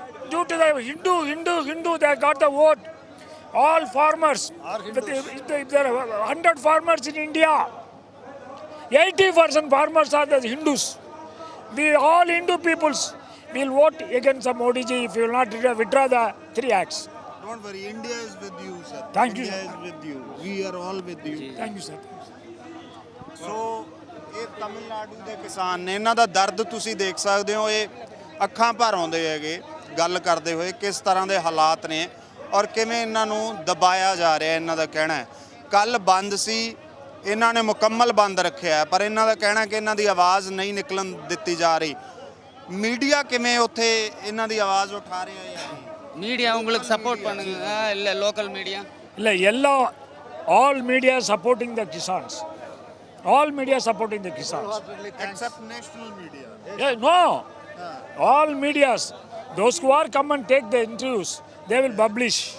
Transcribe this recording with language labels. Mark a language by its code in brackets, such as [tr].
[en] Due to the Hindu, they got the vote. All farmers, if there are 100 farmers in India, 80% farmers are the Hindus. We all Hindu peoples will vote against the Modi ji if you will not withdraw the 3 acts. Don't worry, India is with you, sir. Thank you, India sir. is with you. We are all with you. Thank you, sir. [pa] ਸੋ ਇਹ ਤਮਿਲਨਾਡੂ ਦੇ ਕਿਸਾਨ ਨੇ, ਇਹਨਾਂ ਦਾ ਦਰਦ ਤੁਸੀਂ ਦੇਖ ਸਕਦੇ ਹੋ। ਇਹ ਅੱਖਾਂ ਭਰ ਆਉਂਦੇ ਹੈਗੇ ਗੱਲ ਕਰਦੇ ਹੋਏ ਕਿਸ ਤਰ੍ਹਾਂ ਦੇ ਹਾਲਾਤ ਨੇ ਔਰ ਕਿਵੇਂ ਇਹਨਾਂ ਨੂੰ ਦਬਾਇਆ ਜਾ ਰਿਹਾ। ਇਹਨਾਂ ਦਾ ਕਹਿਣਾ ਹੈ ਕੱਲ ਬੰਦ ਸੀ, ਇਹਨਾਂ ਨੇ ਮੁਕੰਮਲ ਬੰਦ ਰੱਖਿਆ, ਪਰ ਇਹਨਾਂ ਦਾ ਕਹਿਣਾ ਕਿ ਇਹਨਾਂ ਦੀ ਆਵਾਜ਼ ਨਹੀਂ ਨਿਕਲਣ ਦਿੱਤੀ ਜਾ ਰਹੀ। [ta] மீடியா [pa] ਕਿਵੇਂ ਉੱਥੇ ਇਹਨਾਂ ਦੀ ਆਵਾਜ਼ ਉਠਾ ਰਿਹਾ ਹੈ? [ta] மீடியா உங்களுக்கு சப்போர்ட் பண்ணுங்க, இல்லை லோக்கல் மீடியா? இல்லை [en] all media supporting the Kisans. All media supporting the Kisans. Except national media. Yeah, no. All medias, those who are come and take the interviews, they will publish.